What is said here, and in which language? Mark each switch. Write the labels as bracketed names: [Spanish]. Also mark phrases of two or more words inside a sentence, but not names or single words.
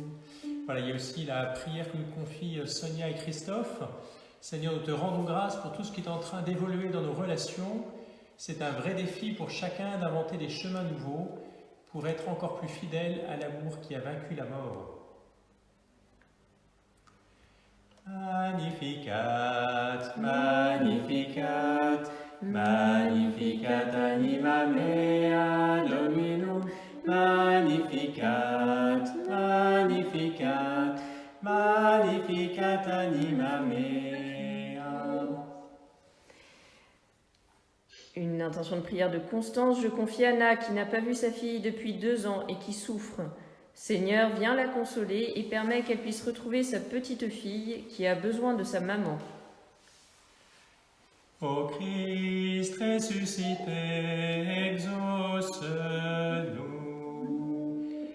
[French] Voilà, il y a aussi la prière que nous confient Sonia et Christophe. Seigneur, nous te rendons grâce pour tout ce qui est en train d'évoluer dans nos relations. C'est un vrai défi pour chacun d'inventer des chemins nouveaux pour être encore plus fidèle à l'amour qui a vaincu la mort. [Latin] Magnificat, Magnificat, Magnificat anima mea Dominum, Magnificat, Magnificat, Magnificat anima mea. [French] Une intention de prière de Constance. Je confie Anna qui n'a pas vu sa fille depuis 2 ans et qui souffre. Seigneur, viens la consoler et permets qu'elle puisse retrouver sa petite fille qui a besoin de sa maman. Ô Christ ressuscité, exauce-nous.